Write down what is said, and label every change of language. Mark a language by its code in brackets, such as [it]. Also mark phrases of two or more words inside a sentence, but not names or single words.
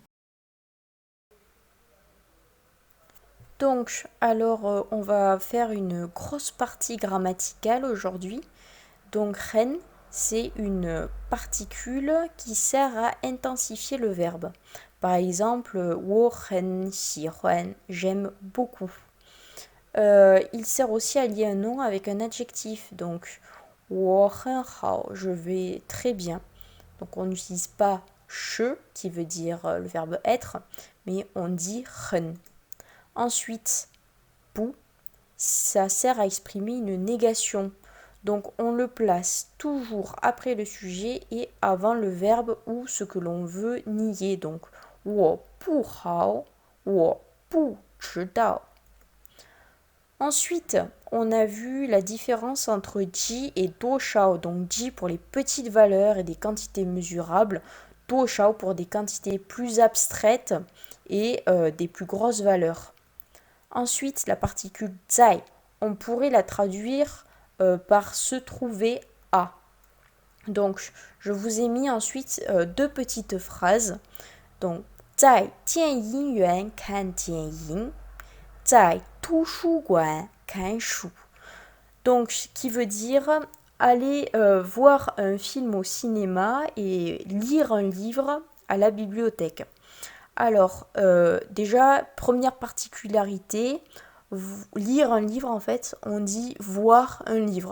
[fr] Donc, alors, on va faire une grosse partie grammaticale aujourd'hui. Donc, ren, c'est une particule qui sert à intensifier le verbe. Par exemple, [zh] 我很喜欢, [fr] j'aime beaucoup. Il sert aussi à lier un nom avec un adjectif. Donc, [zh] 我很好, [fr] je vais très bien. Donc, on n'utilise pas je, qui veut dire le verbe être, mais on dit ren. Ensuite, pou, ça sert à exprimer une négation. Donc on le place toujours après le sujet et avant le verbe ou ce que l'on veut nier. [zh] Donc 我不好,我不知道. [fr] Ensuite, on a vu la différence entre ji et doshao. Donc ji pour les petites valeurs et des quantités mesurables, doshao pour des quantités plus abstraites et des plus grosses valeurs. Ensuite, la particule zai, on pourrait la traduire par se trouver à. Donc, je vous ai mis ensuite deux petites phrases. Donc, [zh] 在电影院看电影，在图书馆看书. [fr] Donc, qui veut dire aller voir un film au cinéma et lire un livre à la bibliothèque. Alors, déjà, première particularité, lire un livre, en fait, on dit voir un livre.